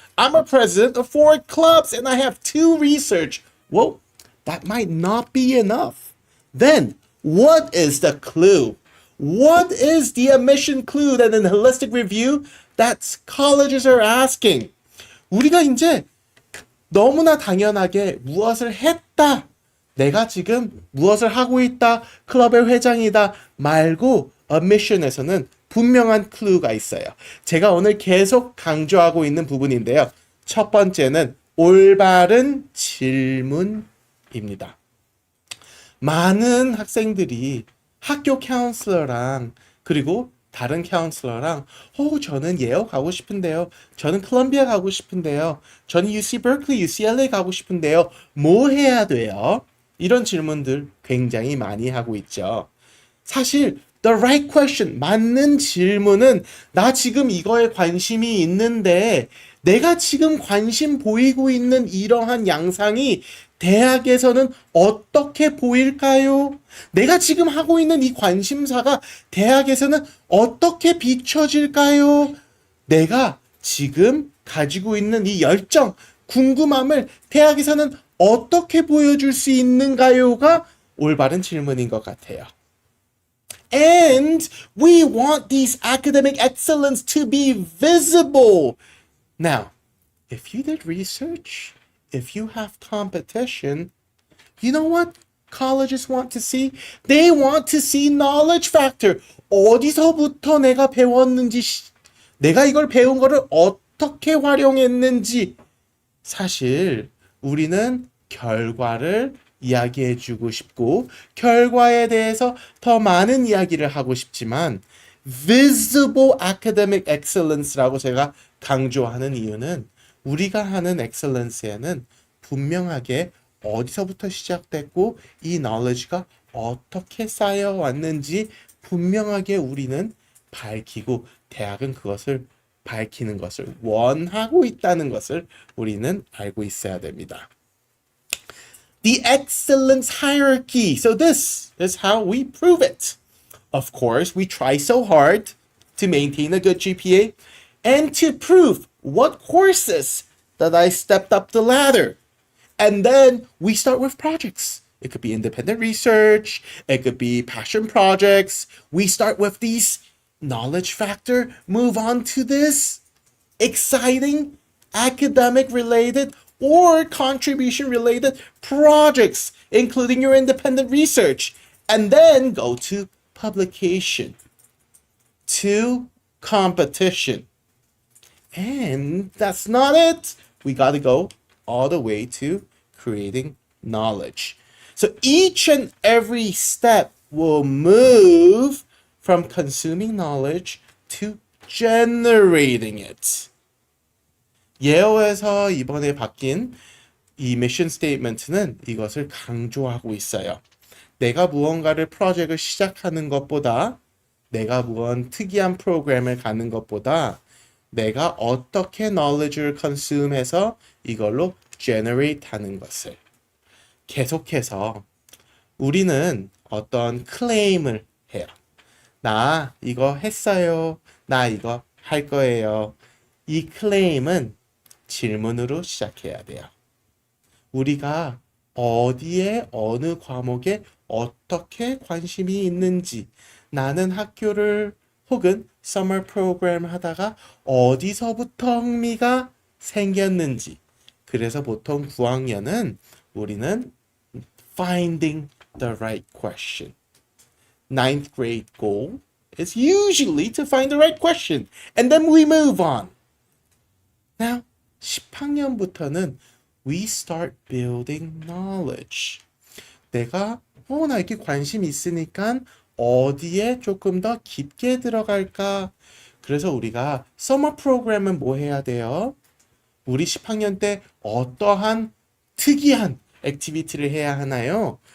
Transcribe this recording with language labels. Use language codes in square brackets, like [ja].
[en] I'm a president of 4 clubs and I have 2 research. Well, that might not be enough. Then, what is the clue? What is the admission clue that in holistic review that colleges are asking? [ko] 우리가 이제 너무나 당연하게 무엇을 했다. 내가 지금 무엇을 하고 있다. 클럽의 회장이다. 말고 admission에서는 분명한 클루가 있어요. 제가 오늘 계속 강조하고 있는 부분인데요. 첫 번째는 올바른 질문입니다. 많은 학생들이 학교 카운슬러랑 그리고 다른 카운슬러랑 저는 예어 가고 싶은데요. 저는 컬럼비아 가고 싶은데요. 저는 UC Berkeley, UCLA 가고 싶은데요. 뭐 해야 돼요? 이런 질문들 굉장히 많이 하고 있죠. 사실 [en] the right question, [ko] 맞는 질문은 나 지금 이거에 관심이 있는데 내가 지금 관심 보이고 있는 이러한 양상이 대학에서는 어떻게 보일까요? 내가 지금 하고 있는 이 관심사가 대학에서는 어떻게 비춰질까요? 내가 지금 가지고 있는 이 열정, 궁금함을 대학에서는 어떻게 보여줄 수 있는가요가 올바른 질문인 것 같아요. [en] And we want these academic excellence to be visible. Now, if you did research, if you have competition, you know what colleges want to see? They want to see knowledge factor. [ko] 어디서부터 내가 배웠는지, 내가 이걸 배운 거를 어떻게 활용했는지. 사실 우리는 결과를 이야기해주고 싶고 결과에 대해서 더 많은 이야기를 하고 싶지만 [en] visible academic excellence [ko] 라고 제가 강조하는 이유는 우리가 하는 excellence에는 분명하게 어디서부터 시작됐고 이 knowledge가 어떻게 쌓여왔는지 분명하게 우리는 밝히고 대학은 그것을 밝히는 것을 원하고 있다는 것을 우리는 알고 있어야 됩니다. [en] The excellence hierarchy. So this is how we prove it. Of course, we try so hard to maintain a good GPA and to prove what courses that I stepped up the ladder. And then we start with projects. It could be independent research. It could be passion projects. We start with these knowledge factor, move on to this exciting academic related or contribution related projects, including your independent research, and then go to publication, to competition. And that's not it. We got to go all the way to creating knowledge. So each and every step will move from consuming knowledge to generating it. [ko] 예어에서 이번에 바뀐 이 미션 스테이트먼트는 이것을 강조하고 있어요. 내가 무언가를 프로젝트를 시작하는 것보다 내가 무언 특이한 프로그램을 가는 것보다 내가 어떻게 knowledge를 consume해서 이걸로 generate 하는 것을 계속해서 우리는 어떤 클레임을 해요. 나 이거 했어요. 나 이거 할 거예요. 이 클레임은 질문으로 시작해야 돼요. 우리가 어디에 어느 과목에 어떻게 관심이 있는지 나는 학교를 혹은 서머 프로그램 하다가 어디서부터 흥미가 생겼는지 그래서 보통 9학년은 우리는 [en] finding the right question. 9th grade goal is usually to find the right question and then we move on. Now, [ko] 10학년부터는 [en] we start building knowledge. [ko] 내가 나 이렇게 관심 있으니까 어디에 조금 더 깊게 들어갈까? 그래서 우리가 서머 프로그램은 뭐 해야 돼요? 우리 10학년 때 어떠한 특이한 액티비티를 해야 하나요?